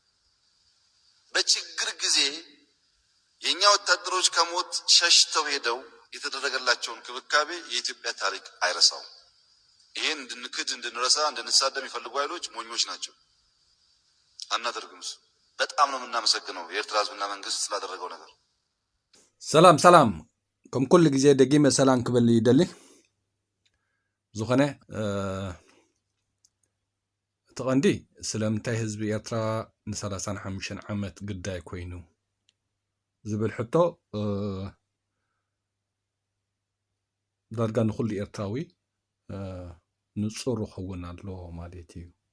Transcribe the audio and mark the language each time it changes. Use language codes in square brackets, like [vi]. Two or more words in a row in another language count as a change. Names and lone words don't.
[am] በችግር ጊዜ የኛ ወታደሮች ከሞት ሸሽተው ሄደው የተደረገላቸውን ክብካቤ የኢትዮጵያ ታሪክ አይረሳው። ይሄን እንድንክድ እንድንረሳ እንድንሳደም የሚፈልጉ ኃይሎች ሞኞች ናቸው። አናደርግም። በጣም ነው የምናመሰግነው የኤርትራ ሕዝብና መንግስት ስላደረገው ነገር። [ti] ሰላም ከም ኩሉ ጊዜ ደጊመ ሰላም ክብል ይደሊ ዝኾነ ተቐንዲ ስለምንታይ ህዝቢ ኤርትራ ን35 ዓመት ግዳይ ኮይኑ ዝብል ሕቶ ዳርጋ ንኩሉ ኤርትራዊ ንጹር ክኸውን ኣሎ ማለት እዩ።